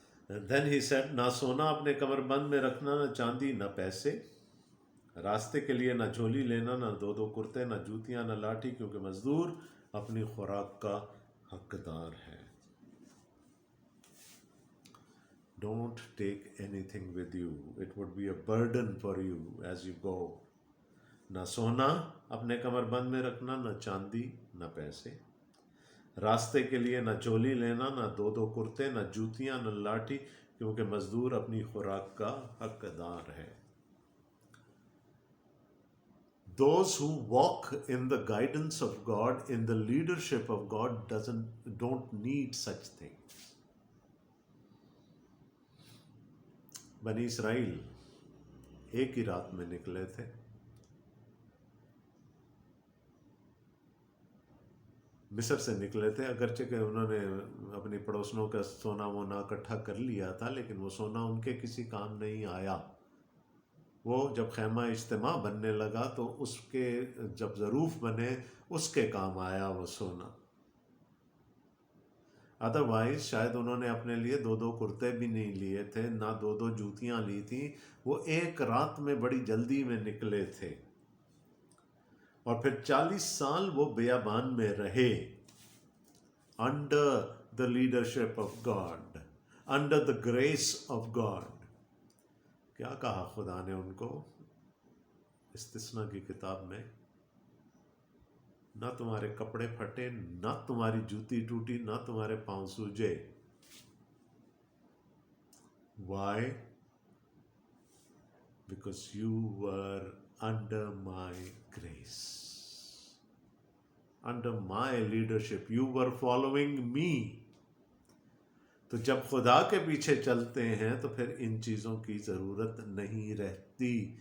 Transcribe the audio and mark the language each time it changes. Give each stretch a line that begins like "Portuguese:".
English: And then he said،
Urdu: نہ سونا اپنے کمر بند میں رکھنا، نہ چاندی، نہ پیسے. راستے کے لیے نہ جھولی لینا، نہ دو کرتے، نہ جوتیاں، نہ لاٹھی، کیونکہ مزدور اپنی خوراک کا حقدار ہے.
English: Don't take anything with you. It would be a burden for you as you go.
Urdu: نہ سونا اپنے کمر بند میں رکھنا، نہ چاندی، نہ پیسے. راستے کے لیے نہ جھولی لینا، نہ دو کرتے، نہ جوتیاں، نہ لاٹھی، کیونکہ مزدور اپنی خوراک کا حقدار ہے.
English: Those who walk in the guidance of God, in the leadership of God, don't need such things.
Urdu: بنی اسرائیل ایک ہی رات میں نکلے تھے. مصر سے نکلے تھے، اگرچہ کہ انہوں نے اپنی پڑوسنوں کا سونا وونا اکٹھا کر لیا تھا، لیکن وہ سونا ان کے کسی کام نہیں آیا. وہ جب خیمہ اجتماع بننے لگا تو اس کے جب ظروف بنے اس کے کام آیا وہ سونا. ادروائز شاید انہوں نے اپنے لیے 2 کرتے بھی نہیں لیے تھے، نہ 2 جوتیاں لی تھیں. وہ ایک رات میں بڑی جلدی میں نکلے تھے، اور پھر 40 سال وہ بیابان میں رہے.
English: Under the leadership of God, under the grace of God.
Urdu: کیا کہا خدا نے ان کو استثنا کی کتاب میں؟ نہ تمہارے کپڑے پھٹے، نہ تمہاری جوتی ٹوٹی، نہ تمہارے پاؤں سوجے.
English: Why? Because you were under my grace, under my leadership. You were following me.
Urdu: تو جب خدا کے پیچھے چلتے ہیں تو پھر ان چیزوں کی ضرورت نہیں رہتی.